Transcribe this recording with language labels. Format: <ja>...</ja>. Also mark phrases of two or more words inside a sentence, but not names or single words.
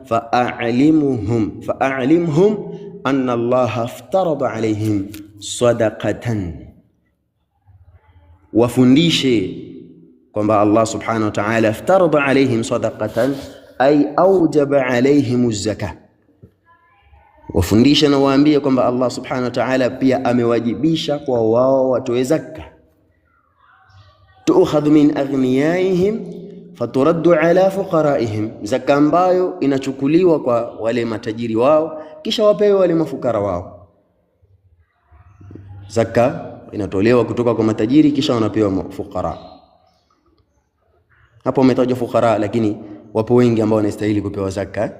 <ar>فأعلمهم أن الله افترض عليهم صدقة,</ar> <sw>wafundishe kwamba</sw> <ar>الله سبحانه وتعالى افترض عليهم صدقة أي أوجب عليهم الزكاة,</ar> <sw>wafundishe na waambie kwamba Allah</sw> <ar>سبحانه وتعالى</ar> <sw>pia amewajibisha kwa wao watoe zakka,</sw> <ar>تؤخذ من أغنيائهم فترد على فقرائهم,</ar> <sw>zakka ambayo inachukuliwa kwa wale matajiri wao kisha wapewe wale mafukara wao. Zakka inatolewa kutoka kwa matajiri kisha wanapewa fukara. Hapo umetajwa fukara, lakini wapo wengi ambao wanastahili kupewa zakka.</sw>